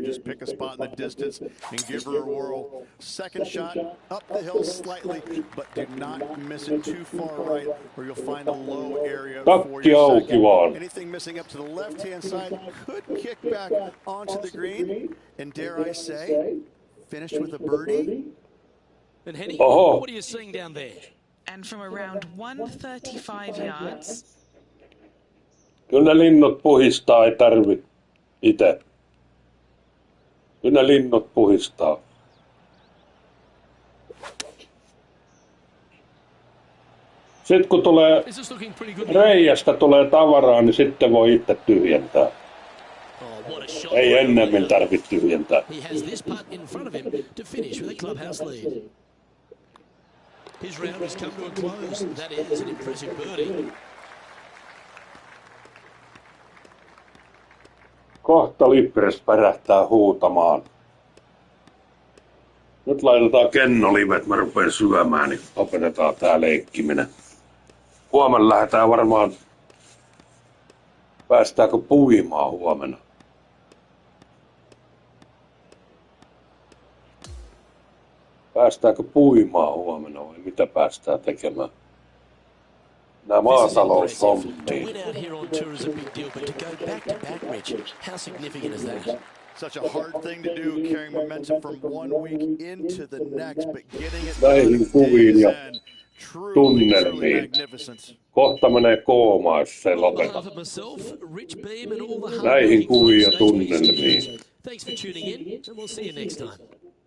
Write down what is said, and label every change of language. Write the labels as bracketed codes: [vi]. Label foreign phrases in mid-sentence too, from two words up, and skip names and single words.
[en] Just pick a spot in the distance and give her a whirl. Second shot, up the hill slightly, but do not miss it too far right, or you'll find a low area for [fi] Takki [en] your [fi] auki [en] second. [fi] vaan. [en] Anything missing up to the left-hand side could kick back onto the green, and dare I say, finished with a birdie. And Henny, [fi] Oho. [en] what are you seeing down there? And from around 135 yards, [fi] Kyllä ne linnut puhistaa, ei tarvi itse. Kyllä ne linnut puhistaa. Sitten kun tulee [en] This is looking pretty good. [fi] reiästä tulee tavaraa, niin sitten voi itse tyhjentää. [en] Oh, what a shot. [fi] Ei ennemmin tarvitse tyhjentää. [en] He has this putt in front of him to finish with a clubhouse lead. His round has come to a close. That is an impressive birdie. [fi] Kohta Lippres pärähtää huutamaan. Nyt laitetaan kennolivet, mä rupean syömään, niin opetetaan tää leikkiminen. Huomenna lähdetään varmaan, päästäänkö puimaan huomenna. Päästäänkö puimaan huomenna vai mitä päästään tekemään? Nämä maataloushommiin. [en] To win out here on tour is a big deal, but to go back to back, Rich, how significant is that? Such a hard thing to do, carrying momentum from one week into the next, but getting it [fi] Näihin kuviin ja [en] truly [fi] tunnelmiin. [en] magnificent. [fi] Kohta menee koomaan, jos se lopeta. Näihin kuviin ja tunnelmiin. [en] Thanks for tuning in, and we'll see you next time.